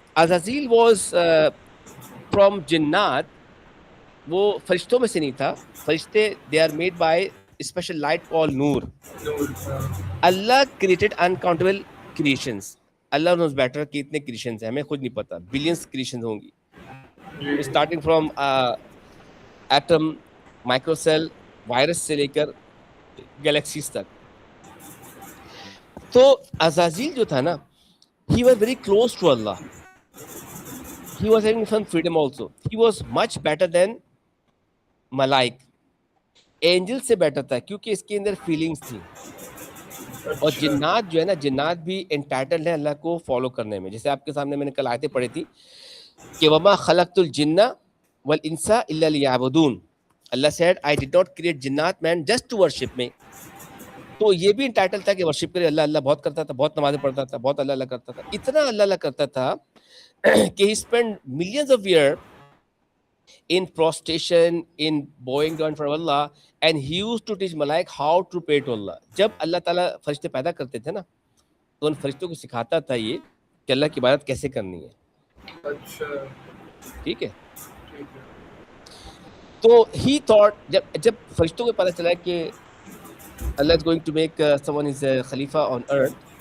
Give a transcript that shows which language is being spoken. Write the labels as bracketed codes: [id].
[ur] عزازیل was from جنات, وہ فرشتوں میں سے نہیں تھا. [en] فرشتے they are made by special light call noor. [ur] Allah [en] created uncountable creations, [ur] Allah [en] knows better [ur] کہ اتنے کریشنز ہیں, ہمیں خود نہیں پتا, بلینس کریشنز ہوں گی, [en] starting from atom, micro cell, virus [ur] سے لے کر گلیکسیز تک. تو عزازیل جو تھا نا, [en] he was very close to Allah, he was having some freedom also, he was much better than ملائک, [ur] Angel سے بیٹر تھا, کیونکہ اس کے اندر فیلنگز تھی. اور جنات جو ہے نا, جنات بھی انٹائٹلڈ ہیں اللہ کو فالو کرنے میں. [ar] جیسے آپ کے سامنے میں نے کل آیتیں پڑھی تھی کہ وما خلقت الجن والانس الا لیعبدون. [en] Allah said I did not create جنات men just to worship me. [ur] تو یہ بھی انٹائٹل تھا کہ ورشپ کرے اللہ. اللہ بہت کرتا تھا, بہت نمازیں پڑھتا تھا, بہت اللہ اللہ کرتا تھا, اتنا اللہ اللہ کرتا تھا کہ [en] he spent millions of years in prostration, in bowing down for Allah, and he used to teach Malaik how to pray to Allah. [ur] جب اللہ تعالیٰ فرشتے پیدا کرتے تھے نا, تو ان فرشتوں کو سکھاتا تھا یہ کہ اللہ کی عبادت کیسے کرنی ہے. ٹھیک ہے, تو [en] he thought, [ur] جب فرشتوں کو پتہ چلا کہ [en] Allah is going to make someone his Khalifa on earth.